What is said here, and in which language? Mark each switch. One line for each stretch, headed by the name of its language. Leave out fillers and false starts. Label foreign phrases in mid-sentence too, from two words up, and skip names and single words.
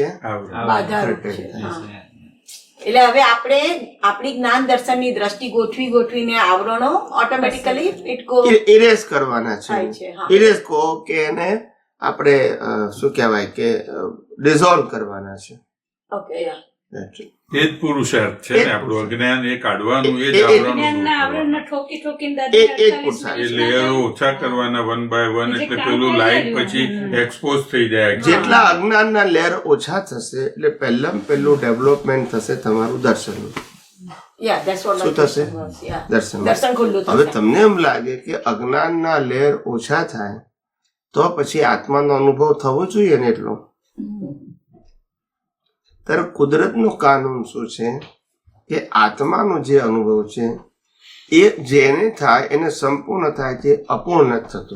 Gujarati: બાધારૂપ છે. હા. એટલે હવે આપણે આપણી જ્ઞાન દર્શનની દ્રષ્ટિ ગોઠવીને આવરણો
English: automatically it go
Gujarati: ઇરેઝ કરવાના થાય છે. છે. હા. ઇરેઝ કહો કે એને આપણે શું કહેવાય કે ડિઝોલ્વ કરવાના છે.
English: Okay, ya. That's it.
Gujarati: એ જ પુરુષાર્થ છે ને આપણું અજ્ઞાન એ કાઢવાનું, એ જ જ્ઞાનના આવરણનું આવરણને ઠોકી ઠોકીને એ જ દાદા પુરુષાર્થ. એ લેયરો ઓછા કરવાના
English: 1 by 1,
Gujarati: એટલે પેલું લાઈટ પછી એક્સપોઝ થઈ જાય. જેટલા અજ્ઞાનના લેયર ઓછા થશે એટલે પહેલું ડેવલપમેન્ટ થશે તમારું દર્શનનું.
English: Yeah, that's what my
Gujarati: શું થશે?
English: question was. Yeah.
Gujarati: દર્શન. દર્શન ખુલ્લું હવે થશે. તમને એમ લાગે કે અજ્ઞાનના લેયર ઓછા થાય તો પછી આત્માનો અનુભવ થવો જોઈએ ને એટલો. ત્યારે કુદરતનો કાનૂન શું છે કે આત્માનો જે અનુભવ છે એ જેને થાય એને સંપૂર્ણ થાય છે, અપૂર્ણ નથી થતું.